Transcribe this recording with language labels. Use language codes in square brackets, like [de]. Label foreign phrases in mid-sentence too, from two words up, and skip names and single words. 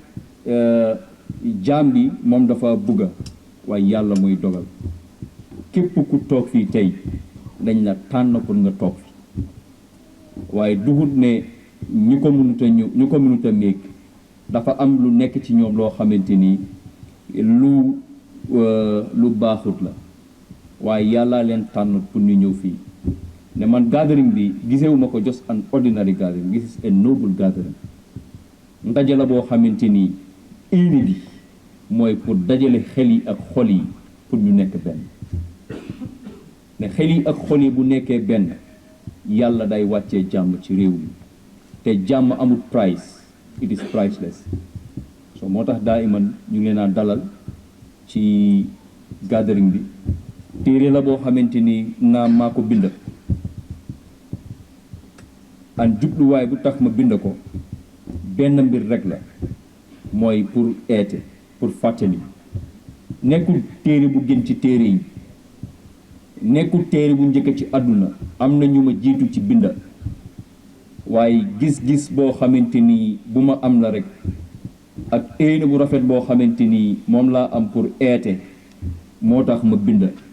[wo] jaam bi moom dafa bugga waaye yàlla mooy dogal képp ku toog fii tey dañ la tànn pour nga toog fi waaye duhut ne ñu ko mënut a méeg dafa am lu nekk ci ñoom loo xamante ni lu baaxut la waaye yàllaa leen tànn pour ñu ñëw fii ne man gathering bi gisewuma ko [en] just an ordinary gathering, this is a noble gathering. [wo] ndaje la boo xamante ni éene bi mooy pour dajale xel yi ak xol yi pour ñu nekk benn ne xel yi ak xol yi bu nekkee benn yàlla day wàccee jàmm ci réew mi te jàmm amul [en] price, it is priceless. [wo] So moo tax daa iman ñu ngi leen a dalal ci gathering bi. téere la boo xamante ni maa ko bind an jubluwaay bu tax ma bind ko benn mbir rek la mooy pour eete pour fàttali nekkul téere bu gën ci téere yi nekkul téere bu njëkk ci àdduna am na ñu ma jiitu ci bind waaye gis-gis boo xamante ni bu ma am la rek ak éene bu rafet boo xamante ni moom laa am pour eete moo tax ma bind